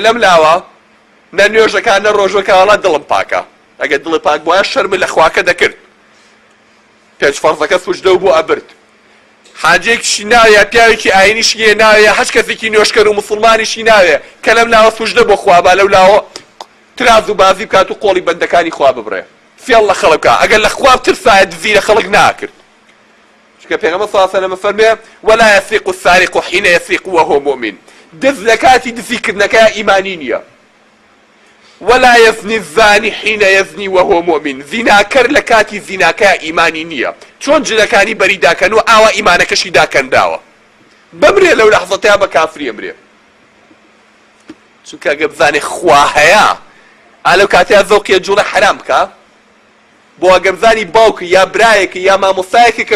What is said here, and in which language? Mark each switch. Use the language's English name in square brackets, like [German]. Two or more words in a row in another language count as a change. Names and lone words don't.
[Central Kurdish] لەم لاوە نە نوێژەکان نە ڕۆژەکە وەڵا دڵم پاکە ئەگەر دڵی پاک بووە شەرم لە خواکە دەکرد پێنج فەرزەکە سوژدە و بۆ ئەبرد حاجێکیشی ناوێ پیاوێکی ئاینیشی ناوێ هەچ کەسێکی نوێشکەر و مسڵمانیشی ناوێ کە لەم لاوە سوژدە بۆ خوا با لەو لاوە تراز و بازی بکات و قۆڵی بەندەکانی خوا ببڕێ فێڵ لە خەڵک بکە ئەگەر لە خوا بترسایە دزی لە خەڵک ناکرد چونکە پێغەمبەر [Arabic] صلی الله علیه و سلم [Central Kurdish] فەرمێ [Arabic] ولا يسرق السارق حين يسرق وهو مؤمن [Central Kurdish] دز لە کاتی دزیکردنەکە ئیمانی نییە [Arabic] ولا يزني الزاني حين يزني وهو مؤمن [Central Kurdish] زیناکەر لە کاتی زیناکە ئیمانی نییە چۆن جلەکانی بەری داکەن و ئاوا ئیمانەکەشی داکەنداوە بمرێ لەو لەحظەتەیە بە کافری ئەمرێ چونکە ئەگە بزانێ خوا هەیە ئالەو کاتەیە زەوقیە جوڵە حرام بکە بۆ ئەگە بزانی باوکە یا برایەکە یا مامۆستایەکە کە